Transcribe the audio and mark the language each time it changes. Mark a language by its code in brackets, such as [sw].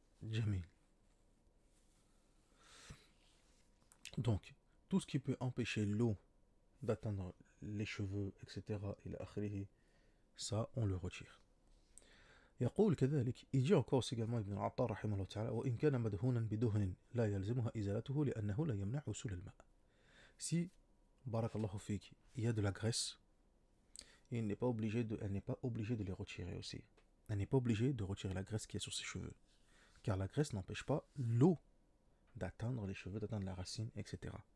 [ar] Jamil. [fr] Donc, tout ce qui peut empêcher l'eau d'atteindre les cheveux, etc., ça, on le retire. [ar] يقول كذلك, il dit encore également Ibn al-Attar رحمه الله تعالى, وإن كان مدهونا بدهن لا يلزمها إزالته لأنه لا يمنع وصول الماء. [fr] Si, barakallahu fik, il y a de la graisse, elle n'est pas obligée de les retirer aussi. Elle n'est pas obligée de retirer la graisse qui est sur ses cheveux. Car la graisse n'empêche pas l'eau d'atteindre les cheveux, d'atteindre la racine, etc.